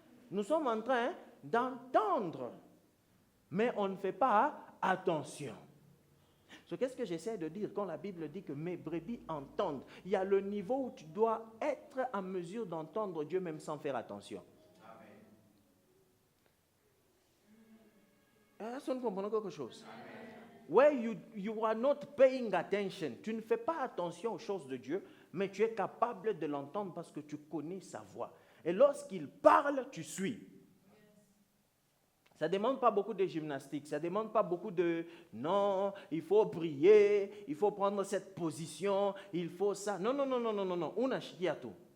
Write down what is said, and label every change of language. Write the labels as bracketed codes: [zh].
[fr] Nous sommes en train d'entendre, mais on ne fait pas attention. So, qu'est-ce que j'essaie de dire quand la Bible dit que mes brebis entendent? Il y a le niveau où tu dois être en mesure d'entendre Dieu même sans faire attention. Est-ce que nous comprenons quelque chose? [en] Where you are not paying attention. [fr] Tu ne fais pas attention aux choses de Dieu, mais tu es capable de l'entendre parce que tu connais sa voix. Et lorsqu'il parle, tu suis. Ça ne demande pas beaucoup de gymnastique, ça ne demande pas beaucoup de non, il faut prier, il faut prendre cette position, il faut ça. Non. On a chié tout.